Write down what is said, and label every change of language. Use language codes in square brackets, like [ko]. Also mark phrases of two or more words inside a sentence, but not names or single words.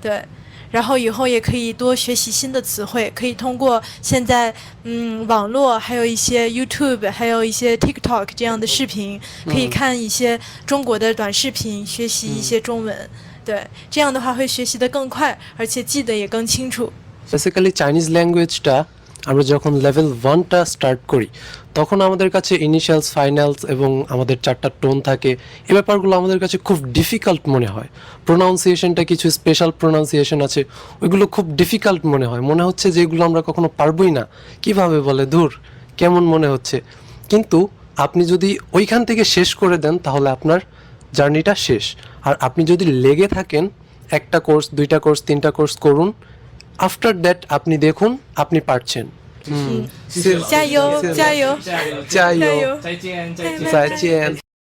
[zh] 然后以后也可以多学习新的词汇，可以通过现在网络，还有一些 YouTube， 还有一些 TikTok 这样的视频，可以看一些中国的短视频，学习一些中文。对，这样的话会学习得更快，而且记得也更清楚。 [bn] বেসিক্যালি চাইনিজ ল্যাঙ্গুয়েজটা আমরা যখন লেভেল 1টা স্টার্ট করি, তখন আমাদের কাছে [en] initials, finals [bn] এবং আমাদের 4টা টোন থাকে। এই ব্যাপারগুলো আমাদের কাছে খুব ডিফিকাল্ট মনে হয়। প্রোনাউন্সিয়েশনটা, কিছু [en] special pronunciation [bn] আছে, ওইগুলো খুব ডিফিকাল্ট মনে হচ্ছে যে এগুলো আমরা কখনো পারবোই না, কিভাবে বলে, ধুর কেমন মনে হচ্ছে। কিন্তু আপনি যদি ওইখান থেকে শেষ করে দেন তাহলে আপনার জার্নিটা শেষ। আর আপনি যদি লেগে থাকেন, 1টা কোর্স, 2টা কোর্স, 3টা কোর্স করুন, [en] after that [bn] আপনি দেখুন আপনি পারছেন। [zh] 加油，加油，加油，加油！再见，再见。再见。